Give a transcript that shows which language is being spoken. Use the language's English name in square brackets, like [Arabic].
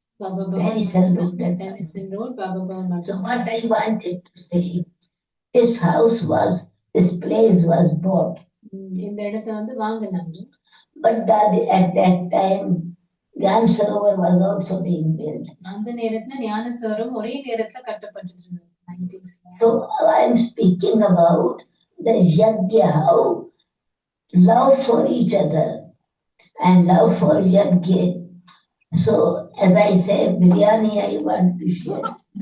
[English] Baba Bhavan Road, Baba Bhavan. So what I wanted to say, this place was bought. [Tamil] இந்த இடத்தை வந்து வாங்குனாங்க. [English] But at that time, Gyan Sarovar was also being built. [Tamil] அந்த நேரத்துல ஞான சரோவரம் ஒரே நேரத்துல கட்டப்பட்டுட்டு இருந்தது. [English] So I am speaking about the Yajna, how love for each other and love for Yajna. So as I say, biryani I want to share.